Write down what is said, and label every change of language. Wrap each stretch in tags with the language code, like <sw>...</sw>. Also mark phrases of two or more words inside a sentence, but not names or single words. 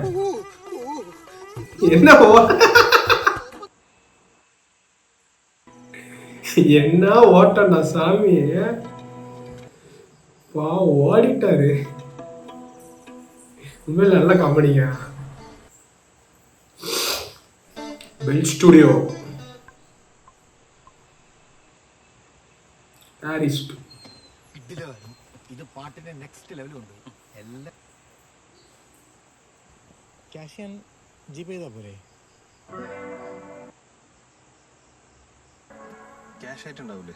<ta>என்ன என்ன ஓட்டண்டா சாமி. ஓடிட்டாரு. உண்மையில நல்ல காமெடிங்க. பெல் ஸ்டுடியோ</ta> <ml>ഇത് പാട്ടിന്റെ</ml> <en>next levelundu.</en> <ml>എല്ലാം ക്യാഷ് ജിപേ ചെയ്താ പോരെ? ക്യാഷ് ആയിട്ടുണ്ടാവൂലേ?</ml>